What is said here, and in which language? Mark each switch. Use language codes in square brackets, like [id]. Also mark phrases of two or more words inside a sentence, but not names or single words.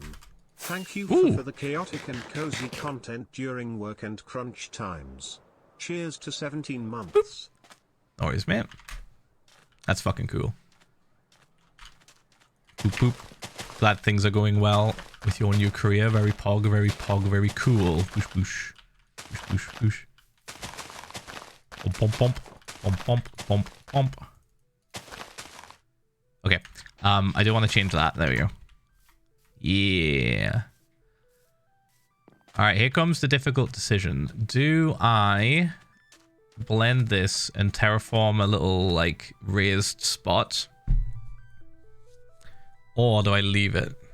[en] Thank you for the chaotic and cozy content during work and crunch times. Cheers to 17 months. No worries, man. That's fucking cool. Boop, boop. Glad things are going well with your new career. Very pog, very pog, very cool. Boosh, boosh. Boosh, boosh, boosh. Pump, pump, pump, pump, pump, pump. Okay. I do want to change that. There we go. Yeah. All right, here comes the difficult decision. Do I blend this and terraform a little, like, raised spot? Or do I leave it?